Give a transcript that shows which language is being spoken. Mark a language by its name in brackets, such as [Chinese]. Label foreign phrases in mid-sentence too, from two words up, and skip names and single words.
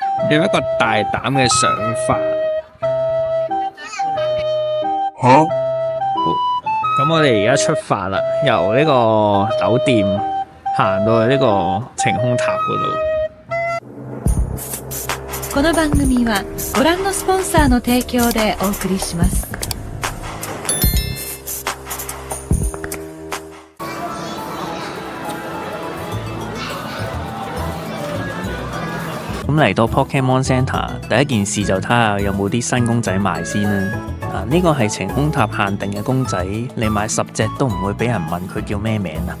[Cantonese] 有一個大膽嘅想法。咁我哋而家出發啦，由呢個酒店行到去呢個晴空塔嗰度。 [Japanese] この番組はご覧のスポンサーの提供でお送りします。 [Cantonese] 咁嚟到 Pokemon Center， 第一件事就睇下有冇啲新公仔賣先啦。呢個係晴空塔限定嘅公仔，你買10隻都唔會俾人問佢叫咩名啊。